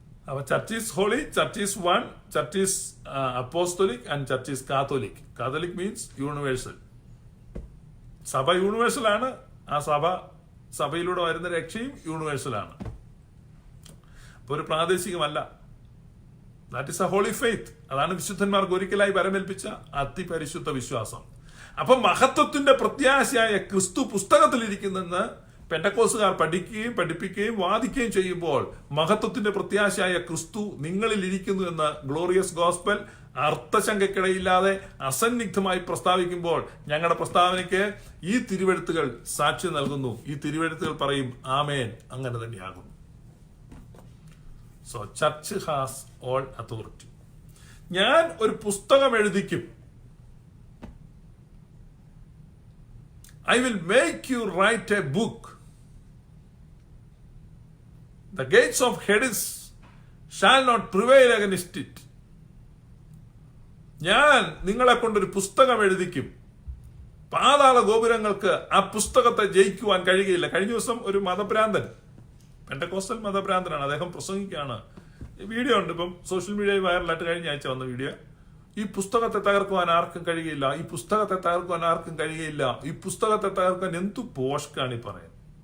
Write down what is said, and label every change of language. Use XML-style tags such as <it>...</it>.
<en>Our church is holy, church is one, church is apostolic, and church is Catholic. Catholic means universal.</en> <ml>സഭ universal ആണ്. ആ സഭയിലൂടെ വരുന്ന രക്ഷയും universal ആണ്. അപ്പൊ ഒരു പ്രാദേശികമല്ല.</ml> <en>That is a holy faith.</en> <ml>അതാണ് വിശുദ്ധന്മാർക്ക് ഒരിക്കലായി വരമേൽപ്പിച്ച അതിപരിശുദ്ധ വിശ്വാസം. അപ്പൊ മഹത്വത്തിന്റെ പ്രത്യാശയായ ക്രിസ്തു പുസ്തകത്തിലിരിക്കുന്നെന്ന് പെന്തക്കോസ്തുകാർ പഠിക്കുകയും പഠിപ്പിക്കുകയും വാദിക്കുകയും ചെയ്യുമ്പോൾ മഹത്വത്തിന്റെ പ്രത്യാശയായ ക്രിസ്തു നിങ്ങളിൽ ഇരിക്കുന്നു എന്ന</ml> <en>glorious gospel</en> <ml>അർത്ഥശങ്കയ്ക്കിടയില്ലാതെ അസന്നിഗ്ധമായി പ്രസ്താവിക്കുമ്പോൾ ഞങ്ങളുടെ പ്രസ്താവനയ്ക്ക് ഈ തിരുവെഴുത്തുകൾ സാക്ഷ്യം നൽകുന്നു. ഈ തിരുവെഴുത്തുകൾ പറയും ആമേൻ, അങ്ങനെ തന്നെയാകുന്നു.</ml> <en>So church has all authority.</en> <ml>ഞാൻ ഒരു പുസ്തകം എഴുതിക്കും.</ml> <en>I will make you write a book. The gates of Hades shall not prevail against it.</en> <ml>ഞാൻ നിങ്ങളെ കൊണ്ടൊരു പുസ്തകം എഴുതിക്കും. പാതാള ഗോപുരങ്ങൾക്ക് ആ പുസ്തകത്തെ ജയിക്കുവാൻ കഴിയുകയില്ല. കഴിഞ്ഞ ദിവസം ഒരു മതഭ്രാന്തൻ, പെന്തക്കോസ്റ്റൽ മതഭ്രാന്തനാണ്, അദ്ദേഹം പ്രസംഗിക്കുകയാണ്. വീഡിയോ ഉണ്ട്, ഇപ്പം സോഷ്യൽ മീഡിയയിൽ വൈറലായിട്ട് കഴിഞ്ഞ ആഴ്ച വന്ന വീഡിയോ. ഈ പുസ്തകത്തെ തകർക്കുവാൻ ആർക്കും കഴിയുകയില്ല, ഈ പുസ്തകത്തെ തകർക്കുവാൻ ആർക്കും കഴിയുകയില്ല, ഈ പുസ്തകത്തെ തകർക്കാൻ എന്തു പോഷ്കാണ് ഈ പറയുന്നത്.</ml>